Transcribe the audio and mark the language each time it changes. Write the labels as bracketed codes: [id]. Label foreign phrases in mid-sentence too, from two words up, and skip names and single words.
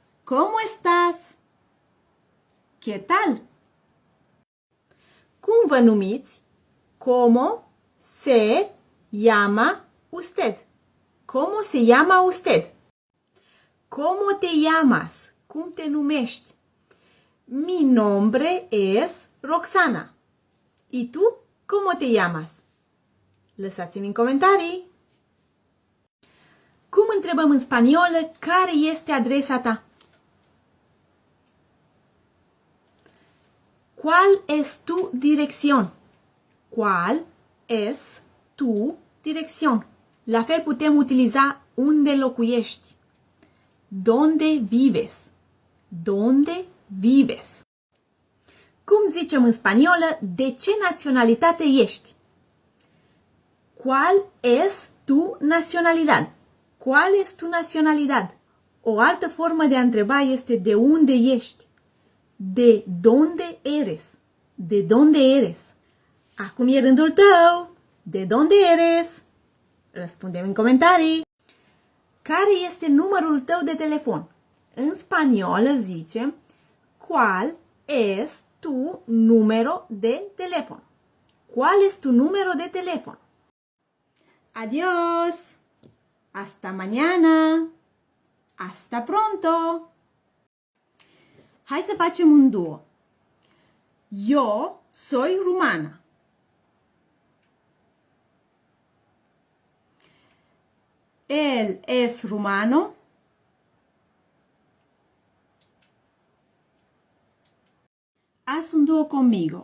[es] ¿Cómo estás? ¿Qué tal? [ro] Cum vă numiți? [es] ¿Cómo se llama usted? ¿Cómo se llama usted? ¿Cómo te llamas? [ro] Cum te numești? [es] Mi nombre es Roxana. ¿Y tú? ¿Cómo te llamas? [ro] Lăsați-mi în comentarii. Cum întrebăm în spaniolă care este adresa ta? [es] ¿Cuál es tu dirección? ¿Cuál es tu dirección? [ro] La fel putem utiliza unde locuiești. [es] ¿Dónde vives? ¿Dónde vives? [ro] Cum zicem în spaniolă, de ce naționalitate ești? [es] ¿Cuál es tu nacionalidad? ¿Cuál es tu nacionalidad? [ro] O altă formă de a întreba este de unde ești? [es] ¿De dónde eres? ¿De dónde eres? [ro] Acum e rândul tău. [es] ¿De dónde eres? [ro] Răspundem în comentarii. Care este numărul tău de telefon? În spaniolă zicem [es] ¿Cuál es tu número de teléfono? ¿Cuál es tu número de teléfono? Adiós. Hasta mañana. Hasta pronto. [ro] Hai să facem un duo. [es] Yo soy rumana. Él es rumano. Haz un dúo conmigo.